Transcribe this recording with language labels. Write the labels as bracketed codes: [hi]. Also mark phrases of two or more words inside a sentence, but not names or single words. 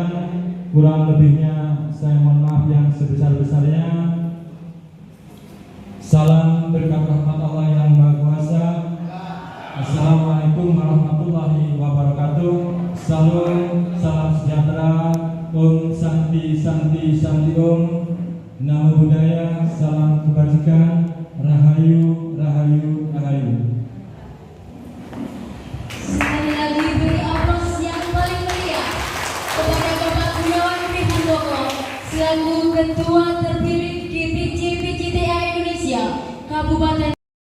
[id] Kurang lebihnya saya mohon maaf yang sebesar-besarnya. Salam berkat rahmat Allah yang Maha Kuasa. [ar] السلام عليكم ورحمة الله وبركاته. [id] Salam sejahtera. [sa] Om Santi Santi Santi Om. [pi] Namo Buddhaya. [id] Salam kebajikan. [jv] Rahayu Rahayu Rahayu. [id] Sekali lagi beri aplaus yang paling meriah kepada Bapak Gunawan Handoko selaku Ketua terpilih GPJ PJTAI Indonesia Kabupaten